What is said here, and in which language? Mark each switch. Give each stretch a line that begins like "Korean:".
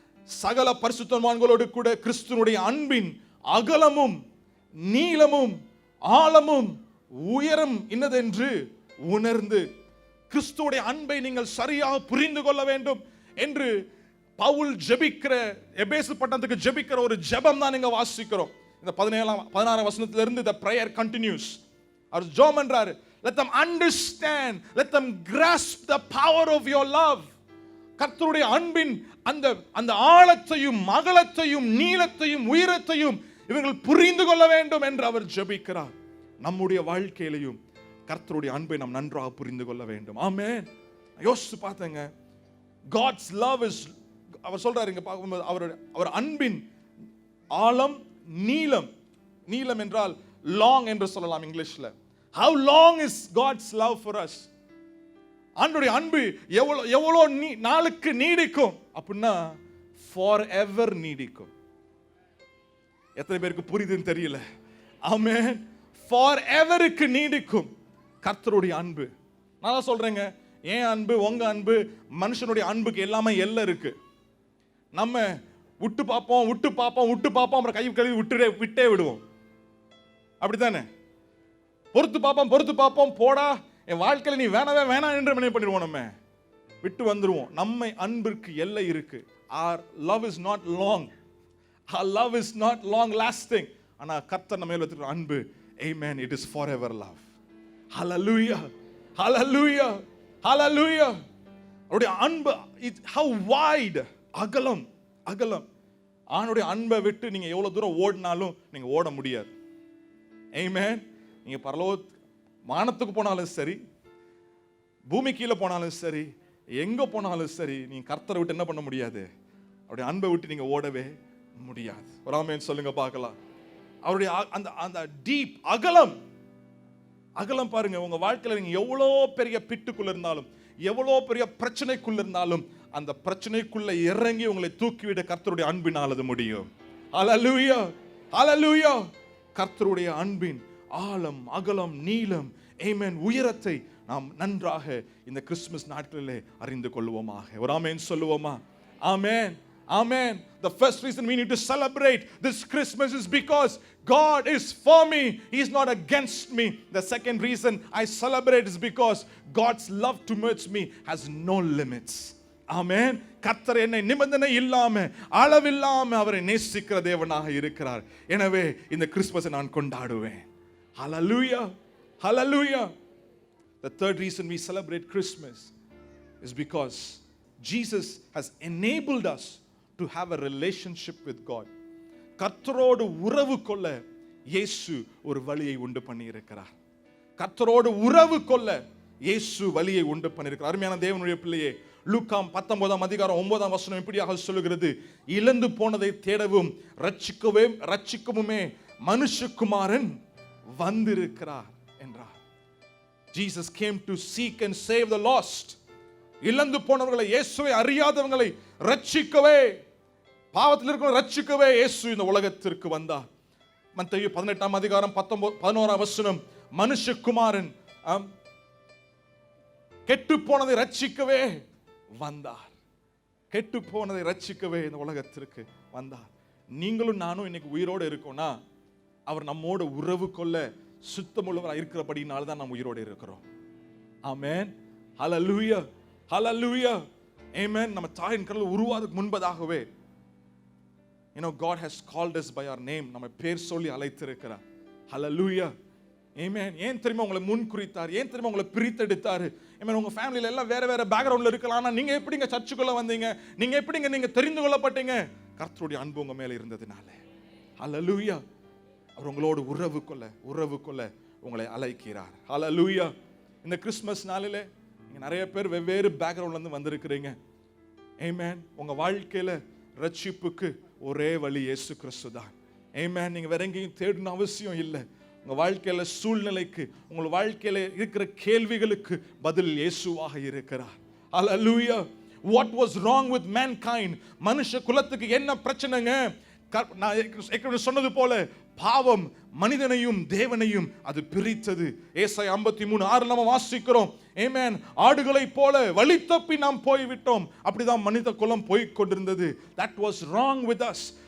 Tamil: சகல பரிசுத்தவான்களோடு கூட கிறிஸ்துனுடைய அன்பின் அகலமும் நீளமும் ஆழமும் உயரம் இன்னதென்று உணர்ந்து கிறிஸ்துவுடைய அன்பை நீங்கள் சரியாக புரிந்து கொள்ள வேண்டும் என்று பவுல் ஜெபிக்கிற, எபேசு பட்டணத்துக்கு ஜெபிக்கிற ஒரு ஜெபம் தான் நீங்க வாசிக்கிறோம். இந்த 16ஆம் வசனத்திலிருந்து
English: the prayer continues.
Tamil: அவர் ஜெபம் பண்றாரு.
English: Let them understand, let them grasp the power of your love.
Tamil: கர்த்தருடைய அன்பின் அந்த ஆழத்தையும் அகலத்தையும் நீளத்தையும் உயரத்தையும் இவர்கள் புரிந்து கொள்ள வேண்டும் என்று அவர் ஜெபிக்கிறார். நம்முடைய வாழ்க்கையிலையும் கர்த்தருடைய அன்பை நாம் நன்றாக புரிந்து கொள்ள வேண்டும். ஆமென். யோசிச்சு பார்த்தேங்க,
English: God's love is,
Tamil: அவர் சொல்றாரு இங்க பார்க்கும்போது, அவர் அன்பின் ஆழம் நீளம், நீளம் என்றால் லாங் என்று சொல்லலாம் இங்கிலீஷ்ல.
English: How long is God's love for us?
Tamil: ஆண்டவருடைய அன்பு எவ்வளோ நாளுக்கு நீடிக்கும் அப்படின்னா forever நீடிக்கும். எத்தனை பேருக்கு புரியுதுன்னு தெரியல. ஆமென். foreverக்கு நீடிக்கும் கர்த்தருடைய அன்பு. நான் சொல்றேங்க, ஏன் அன்பு, உங்க அன்பு, மனுஷனுடைய அன்புக்கு எல்லாமே எல்லை இருக்கு. நம்ம விட்டு பார்ப்போம் அப்புறம் கை கழுவி விட்டே விடுவோம். அப்படித்தானே? பொறுத்து பார்ப்போம் போடா, என் வாழ்க்கையில நீ வேணாம் என்று என்ன பண்ணிடுவோம், நம்ம விட்டு வந்துருவோம். நம்ம அன்பிற்கு எல்லை இருக்கு.
English: Our love is not long. Our love is not long lasting.
Tamil: ஆனா கர்த்தர் நம்ம மேல வச்சிருக்கிற அன்பு, amen,
English: it is forever love. Hallelujah, hallelujah, hallelujah.
Tamil: அவருடைய அன்பு
English: how wide,
Tamil: அகலம், அகலம். ஆணுடைய அன்பை விட்டு நீங்க எவ்வளவு தூரம் ஓடினாலும் நீங்க ஓட முடியாது. ஆமென். நீங்க பரலோக வானத்துக்கு போனாலும் சரி, பூமி கீழே போனாலும் சரி, எங்க போனாலும் சரி, நீங்க கர்த்தரை விட்டு என்ன பண்ண முடியாது, அவருடைய அன்பை விட்டு நீங்க ஓடவே முடியாது. ஒரு ஆமென் சொல்லுங்க பார்க்கலாம். அவருடைய அந்த டீப் அகலம், அகலம் பாருங்க. உங்க வாழ்க்கையில நீங்க எவ்வளோ பெரிய பிட்டுக்குள்ள இருந்தாலும், எவ்வளோ பெரிய பிரச்சனைக்குள்ள இருந்தாலும், அந்த பிரச்சனைக்குள்ள இறங்கி உங்களை தூக்கிவிட கர்த்தருடைய அன்பினால் அது முடியும். ஹல்லேலூயா, ஹல்லேலூயா. கர்த்தருடைய அன்பின் ஆழம் அகலம் நீளம், ஆமென், உயரத்தை நாம் நன்றாக இந்த கிறிஸ்துமஸ் நாட்களிலே அறிந்து கொள்வோமாக. ஒரு ஆமென் சொல்லுவோமா? ஆமென், ஆமென்.
English: The first reason we need to celebrate this Christmas is because God is for me, He is not against me. The second reason I celebrate is because God's love towards me has no limits.
Tamil: ஆமென். கர்த்தர் என்னை நிபந்தனை இல்லாம அளவில்லாம அவரை நேசிக்கிற தேவனாக இருக்கிறார். எனவே இந்த கிறிஸ்துமஸை நான் கொண்டாடுவேன்.
English: Hallelujah, hallelujah. The third reason we celebrate Christmas is because Jesus has enabled us to have a relationship with God.
Tamil: கர்த்தரோடு உறவு கொள்ள இயேசு ஒரு வழியை உண்டு பண்ணி இருக்கிறார். கர்த்தரோடு உறவு கொள்ள இயேசு வழியை உண்டு பண்ணியிருக்கிறார். அருமையான தேவனுடைய பிள்ளையே, லூக்கா 19ஆம் அதிகாரம் 9ஆம் வசனம் இப்படியாக சொல்லுகிறது, இழந்து போனதை தேடவும் ரட்சிக்கவுமே மனுஷகுமாரன் வந்திருக்கிறார் என்றார்.
English: Jesus came to seek and save the lost.
Tamil: இழந்து போனவர்களை, இயேசுவை அறியாதவங்களை ரட்சிக்கவே, பாவத்தில் இருக்கிற ரட்சிக்கவே இயேசு இந்த உலகத்திற்கு வந்தார். மத்தேயு 18ஆம் அதிகாரம் 11ஆம் வசனம், மனுஷகுமாரன் கெட்டு போனதை ரட்சிக்கவே வந்தார். கெட்டு போனதை ரட்சிக்கவே இந்த உலகத்திற்கு வந்தார். நீங்களும் நானும் இன்னைக்கு உயிரோடு இருக்கோம்னா அவர் நம்மோட உறவு கொள்ள சுத்தமுள்ளவராக இருக்கிறபடினால தான் நம்ம உயிரோடு இருக்கிறோம். ஆமென். ஹல்லேலூயா, ஹல்லேலூயா, ஆமென். நம்ம தாயின் கருவில் உருவாவதற்கு முன்பதாகவே
English: God has called us by our name.
Tamil: நம்ம பேர் சொல்லி அழைத்திருக்கிறார். ஹல்லேலூயா, ஆமென். ஏன் தெரியுமா உங்களை முன் குறித்தார்? ஏன் தெரியுமா உங்களை பிரித்தெடுத்தார்? ஆமென். உங்க ஃபேமிலில எல்லாம் வேற வேற பேக்ரவுண்ட்ல இருக்கலாம். ஆனா நீங்க எப்படிங்க சர்ச்சுக்குள்ள வந்தீங்க? நீங்க எப்படிங்க நீங்க தெரிந்து கொள்ளப்பட்டீங்க? கர்த்தருடைய அன்பு உங்க மேல இருந்ததுனால. ஹல்லேலூயா. அவர் உங்களோடு உறவு கொள்ள உங்களை அழைக்கிறார். ஹல்லேலூயா. இந்த கிறிஸ்மஸ் நாளிலே நீங்க நிறைய பேர் வெவ்வேறு பேக்ரவுண்ட்ல இருந்து வந்திருக்கிறீங்க. ஆமென். உங்க வாழ்க்கையில ரட்சிப்புக்கு ஒரே வழி இயேசு கிறிஸ்து தான். ஆமென். நீங்க வேற எங்கேயும் தேடணும் அவசியம் இல்லை. உங்க வாழ்க்கையில சூழ்நிலைக்கு, உங்க வாழ்க்கையில இருக்கிற கேள்விகளுக்கு பதில் இயேசுவாக இருக்கிறார். ஹல்லேலூயா.
English: What was wrong with mankind?
Tamil: மனுஷ குலத்துக்கு என்ன பிரச்சனைங்க? நான் ஏற்கனவே சொன்னது போல பாவம் மனிதனையும் தேவனையும் அது பிரித்தது. ஏசாயா 53:6 நம்ம வாசிக்கிறோம். ஆமென். ஆடுகளைப் போல வழி தப்பி நாம் போய்விட்டோம். அப்படிதான் மனித குலம் போய் கொண்டிருந்தது.
English: That was wrong with us.